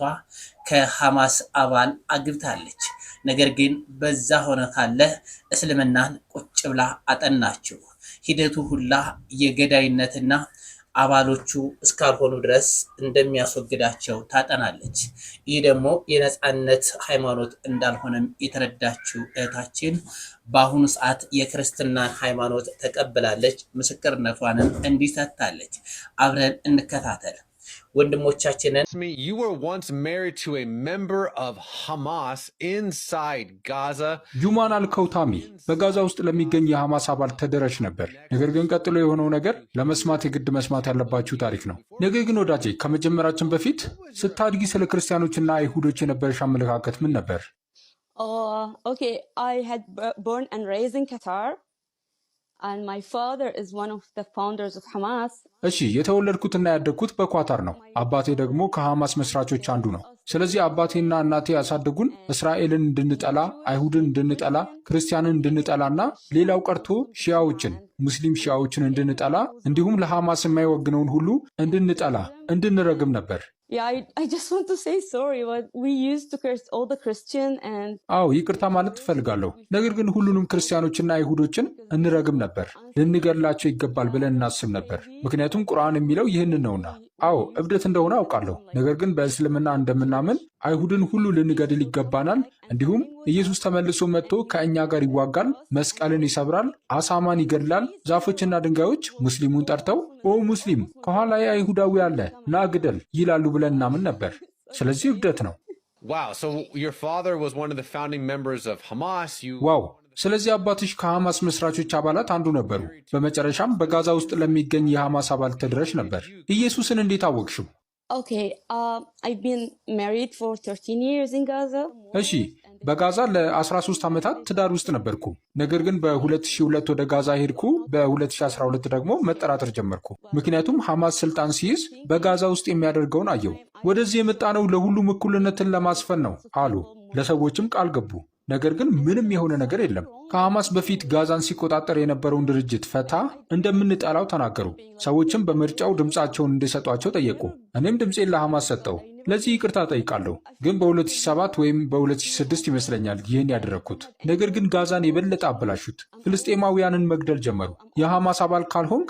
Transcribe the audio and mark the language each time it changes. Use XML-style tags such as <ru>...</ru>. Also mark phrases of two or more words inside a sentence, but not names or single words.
<am>ከሐማስ አባል አግብታለች። ነገር ግን በዛ ሆነ ካለ እስልምናን ቁጭ ብላ አጠናችው። ሂደቱ ሁላ የገዳይነትና አባሎቹ እስካልሆኑ ድረስ እንደሚያስወግዳቸው ታጠናለች። ይህ ደግሞ የነፃነት ሃይማኖት እንዳልሆነም የተረዳችው እህታችን በአሁኑ ሰዓት የክርስትናን ሃይማኖት ተቀብላለች። ምስክርነቷንም እንዲሰጣለች። አብረን እንከታተል። ወንድሞቻችንን</am> <en>you were once married to a member of Hamas inside Gaza.</en> <am>ጁማን አልከውታሚ በጋዛ ውስጥ ለሚገኝ የሐማስ አባል ተደረሽ ነበር። ነገር ግን ቀጥሎ የሆነው ነገር ለመስማት የግድ መስማት ያለባችሁ ታሪክ ነው። ነገር ግን ወዳጄ ከመጀመራችን በፊት ስታድጊ ስለ ክርስቲያኖችና አይሁዶች የነበረሽ አመለካከት ምን ነበር?</am> <en>Okay, I had born and raised in Qatar. And my father is one of the founders of Hamas.</en> <am>እሺ የተወለድኩትና ያደግኩት በኳታር ነው። አባቴ ደግሞ ከሐማስ መስራቾች አንዱ ነው። ስለዚህ አባቴና እናቴ ያሳደጉን እስራኤልን እንድንጠላ፣ አይሁድን እንድንጠላ፣ ክርስቲያንን እንድንጠላና ሌላው ቀርቶ ሺያዎችን ሙስሊም ሺያዎችን እንድንጠላ እንዲሁም ለሐማስ የማይወግነውን ሁሉ እንድንጠላ እንድንረግም ነበር።</am> <en>Yeah, I just want to say sorry, but we used to curse all the Christian and</en> <am>አዎ ይቅርታ ማለት ትፈልጋለሁ። ነገር ግን ሁሉንም ክርስቲያኖችና አይሁዶችን እንረግም ነበር። ልንገድላቸው ይገባል ብለን እናስብ ነበር። ምክንያቱም ቁርአን የሚለው ይህንን ነውና። አዎ እብደት እንደሆነ አውቃለሁ። ነገር ግን በእስልምና እንደምናምን አይሁድን ሁሉ ልንገድል ይገባናል። እንዲሁም ኢየሱስ ተመልሶ መጥቶ ከእኛ ጋር ይዋጋል፣ መስቀልን ይሰብራል፣ አሳማን ይገድላል። ዛፎችና ድንጋዮች ሙስሊሙን ጠርተው ኦ ሙስሊም ከኋላ አይሁዳዊ አለ ና ግደል ይላሉ ብለን እናምን ነበር። ስለዚህ እብደት ነው።</am> <en>Wow, so your father was one of the founding members of Hamas.</en> <am>ዋው ስለዚህ አባትሽ ከሐማስ መስራቾች አባላት አንዱ ነበሩ። በመጨረሻም በጋዛ ውስጥ ለሚገኝ የሐማስ አባል ተደረሽ ነበር። ኢየሱስን እንዴት አወቅሽው?</am> <en>okay, I've been married for 13 years in Gaza.</en> <am>እሺ በጋዛ ለ13 ዓመታት ትዳር ውስጥ ነበርኩ። ነገር ግን በ2002 ወደ ጋዛ ሄድኩ። በ2012 ደግሞ መጠራጠር ጀመርኩ። ምክንያቱም ሐማስ ስልጣን ሲይዝ በጋዛ ውስጥ የሚያደርገውን አየው። ወደዚህ የመጣነው ለሁሉም እኩልነትን ለማስፈን ነው አሉ። ለሰዎችም ቃል ገቡ። ነገር ግን ምንም የሆነ ነገር የለም። ከሐማስ በፊት ጋዛን ሲቆጣጠር የነበረውን ድርጅት ፈታ እንደምንጠላው ተናገሩ። ሰዎችም በምርጫው ድምፃቸውን እንዲሰጧቸው ጠየቁ። እኔም ድምፄን ለሐማስ ሰጠው። ለዚህ ይቅርታ ጠይቃለሁ። ግን በ2007 ወይም በ2006 ይመስለኛል ይህን ያደረግኩት። ነገር ግን ጋዛን የበለጠ አበላሹት። ፍልስጤማውያንን መግደል ጀመሩ። የሐማስ አባል ካልሆንክ</am>